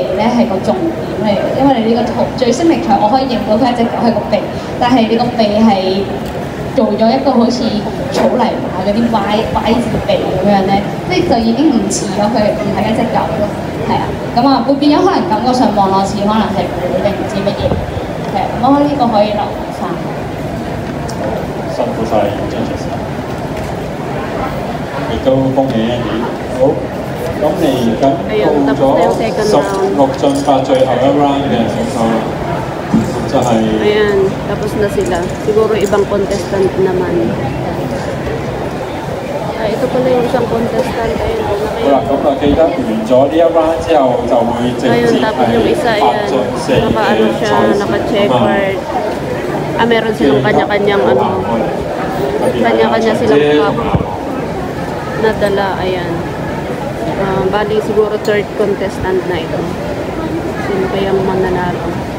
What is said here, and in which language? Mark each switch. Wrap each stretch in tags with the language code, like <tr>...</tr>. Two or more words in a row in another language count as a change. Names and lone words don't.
<yue>咧係個重點嚟嘅，因為你呢個圖最識力場，我可以認到佢一隻狗係個鼻，但係你個鼻係做咗一個好似草泥馬嗰啲 Y 字鼻咁樣咧，即係就已經唔似咗佢唔係一隻狗咯，係啊，咁啊會變咗可能感覺上望落似可能係虎定唔知乜嘢，係啊，咁我呢個可以留意翻。辛苦晒 judges， 亦都恭喜 Andy。好，咁你而家到咗16進8最後一 round 嘅選手啦，就係、</yue> <tl>Ayan, tapos na sila. Siguro ibang contestant naman. Ay, ito pala yung isang contestant. Ayun,</tl> <yue>好啦，咁啊記得完咗呢一 round 之後，就會直接</yue> <tl>ayun, tapos yung isa,</tl> <yue>係8進4</yue> <tl>naka-ano siya, naka-checkered. Meron silang kanya-kanyang kanya-kanya silang cup na dala. Ayan. Bali siguro third contestant na ito. Sino kayang mananalo?</tl>